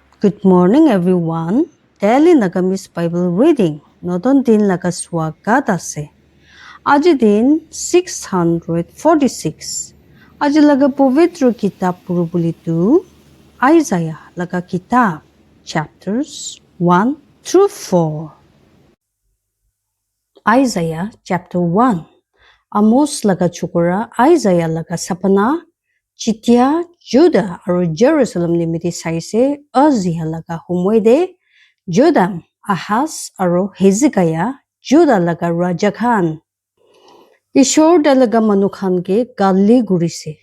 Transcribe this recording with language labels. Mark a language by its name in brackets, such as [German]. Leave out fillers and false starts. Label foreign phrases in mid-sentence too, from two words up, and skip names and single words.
[English] Good morning, everyone. Daily Nagamis Bible reading. [Naga Pidgin] Nodon din lagaswagat ase. Aji din 646. Aji laga povitro kitab puro bulitu. Isaiah laga kitab [English] chapters 1 through 4. [Naga Pidgin] Isaiah chapter 1. Amos laga chukura Isaiah laga sapana. Chitya Judah aru Jerusalem nimiti saise Uzziah laga humoide Jotham, Ahaz aru Hezekiah Judah laga raja khan. Ishor dalaga manu khan ke gali gurise.